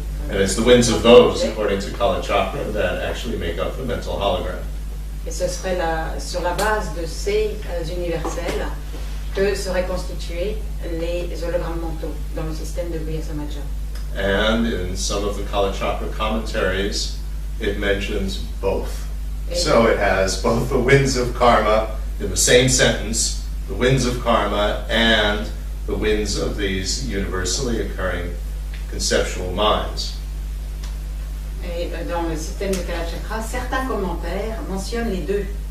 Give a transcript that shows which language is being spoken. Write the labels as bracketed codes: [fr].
[en] And it's the winds of those, according to Kalachakra, that actually make up the mental hologram. [fr] Et ce serait sur la base de ces universels que seraient constitués les hologrammes mentaux dans le système de Guhya Samaja. [en] And in some of the Kalachakra commentaries, it mentions both. So it has both the winds of karma in the same sentence, the winds of karma and the winds of these universally occurring conceptual minds. [fr] Et dans le système de Kalachakra, certains commentaires mentionnent les deux.